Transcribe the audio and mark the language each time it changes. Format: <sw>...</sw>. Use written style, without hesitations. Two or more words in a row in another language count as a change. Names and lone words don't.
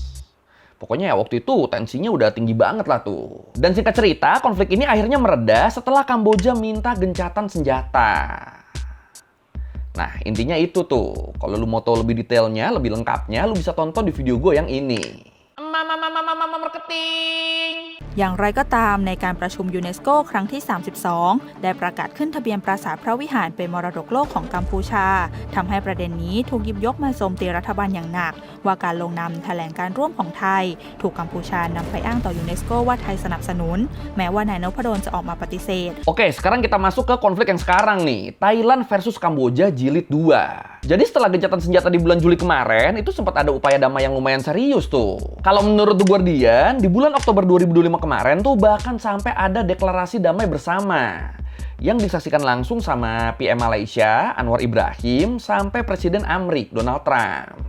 <id>Pokoknya ya waktu itu tensinya udah tinggi banget lah tuh. Dan singkat cerita, konflik ini akhirnya mereda setelah Kamboja minta gencatan senjata. Nah, intinya itu tuh. Kalau lu mau tahu lebih detailnya, lebih lengkapnya, lu bisa tonton di video gue yang ini.</id> <en>Marketing</en> <th>อย่างไรก็ตามในการประชุมยูเนสโกครั้งที่ 32 ได้ประกาศขึ้นทะเบียนปราสาทพระวิหารเป็นมรดกโลกของกัมพูชาทำให้ประเด็นนี้ถูกหยิบยกมาโจมตีรัฐบาลอย่างหนักว่าการลงนามแถลงการร่วมของไทยถูกกัมพูชานำไปอ้างต่อยูเนสโกว่าไทยสนับสนุนแม้ว่านายนพดลจะออกมาปฏิเสธ</th> <id>Oke, sekarang kita masuk ke konflik yang sekarang nih, Thailand versus Kamboja jilid 2. Jadi setelah gencatan senjata di bulan Juli kemarin, itu sempat ada upaya damai yang lumayan serius tuh. Kalau menurut The Guardian, di bulan Oktober 2025 kemarin tuh bahkan sampai ada deklarasi damai bersama yang disaksikan langsung sama PM Malaysia, Anwar Ibrahim, sampai Presiden Amerika, Donald Trump.</id>